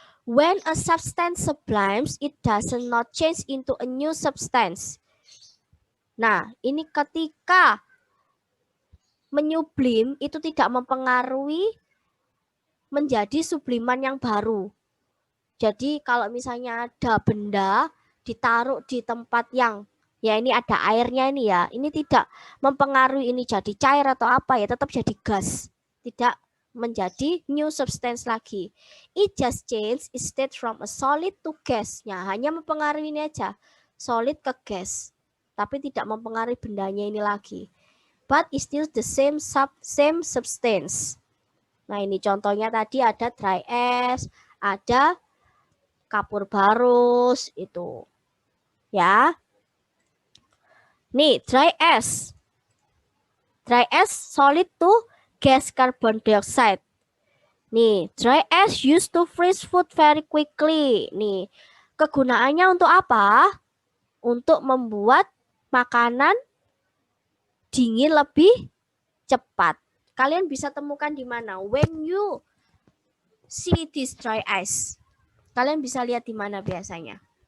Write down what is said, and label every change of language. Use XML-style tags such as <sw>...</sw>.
<en>When a substance sublimes, it does not change into a new substance.</en> <id>Nah, ini ketika menyublim itu tidak mempengaruhi menjadi subliman yang baru. Jadi kalau misalnya ada benda ditaruh di tempat yang ya ini ada airnya ini ya, ini tidak mempengaruhi ini jadi cair atau apa ya, tetap jadi gas. Tidak menjadi</id> <en>new substance</en> <id>lagi.</id> <en>It just change instead from a solid to gas.</en> <id>Ya, hanya mempengaruhi ini aja. Solid ke gas. Tapi tidak mempengaruhi bendanya ini lagi.</id> <en>But it's still the same substance.</en> <id>Nah, ini contohnya tadi ada dry S, ada kapur barus itu. Ya. Nih, dry S.</id> <en>Dry S solid to gas carbon dioxide. Nih, dry S used to freeze food very quickly.</en> <id>Nih, kegunaannya untuk apa? Untuk membuat makanan dingin lebih cepat. Kalian bisa temukan di mana?</id> <en>When you see this dry ice,</en> <id>kalian bisa lihat di mana biasanya?</id>